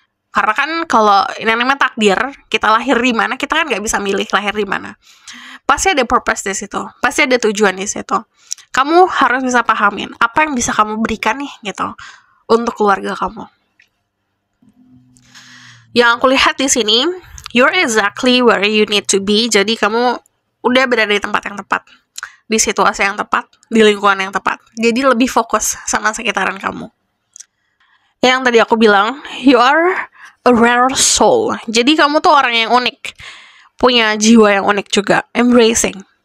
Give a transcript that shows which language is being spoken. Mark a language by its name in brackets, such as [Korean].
[Indonesian] Karena kan kalau ini namanya takdir, kita lahir di mana, kita kan nggak bisa milih lahir di mana. Pasti ada purpose di situ, pasti ada tujuan di situ. Kamu harus bisa pahamin apa yang bisa kamu berikan nih gitu untuk keluarga kamu. Yang aku lihat di sini, [English] you're exactly where you need to be. [Indonesian] Jadi kamu udah berada di tempat yang tepat, di situasi yang tepat, di lingkungan yang tepat. Jadi lebih fokus sama sekitaran kamu. Yang tadi aku bilang, [English] you are a rare soul. [Indonesian] Jadi kamu tuh orang yang unik, punya jiwa yang unik juga. Embracing.